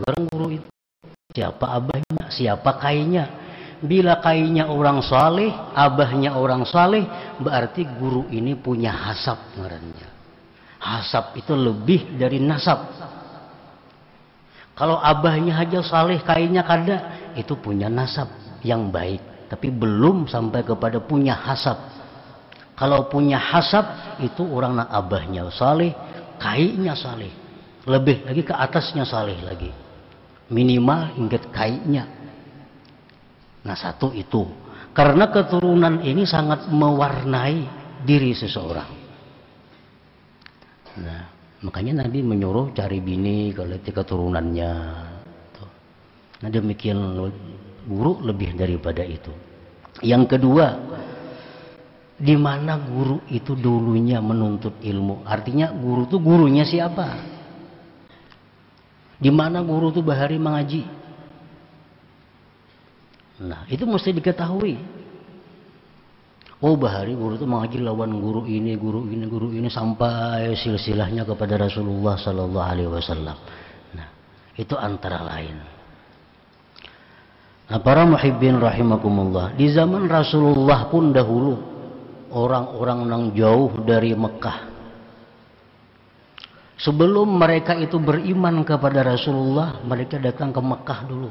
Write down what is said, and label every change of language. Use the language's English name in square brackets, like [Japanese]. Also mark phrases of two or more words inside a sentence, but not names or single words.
[Indonesian] Karena guru itu siapa abahnya, siapa kainya. Bila kainya orang saleh, abahnya orang saleh, berarti guru ini punya hasab ngarannya. Hasab itu lebih dari nasab. Kalau abahnya aja saleh, kainya kada, itu punya nasab yang baik, tapi belum sampai kepada punya hasab. Kalau punya hasab, itu orang nak abahnya saleh, kainya saleh, lebih lagi ke atasnya saleh lagi, minimal ingat kainya. Nah, satu itu, karena keturunan ini sangat mewarnai diri seseorang. Nah, makanya Nabi menyuruh cari bini kalau itu keturunannya. Nah, demikian guru lebih daripada itu. Yang kedua, di mana guru itu dulunya menuntut ilmu. Artinya guru itu gurunya siapa? Di mana guru itu bahari mengaji? Nah, itu mesti diketahui. Oh, bahari guru itu mengaji lawan guru ini, guru ini, guru ini sampai silsilahnya kepada Rasulullah [Arabic] صلى الله عليه وسلم. [Indonesian] Nah, itu antara lain. Nah, para [Arabic] المحبين رحمكم الله, [Indonesian] di zaman Rasulullah pun dahulu orang-orang yang jauh dari Mekah, sebelum mereka itu beriman kepada Rasulullah, mereka datang ke Mekah dulu.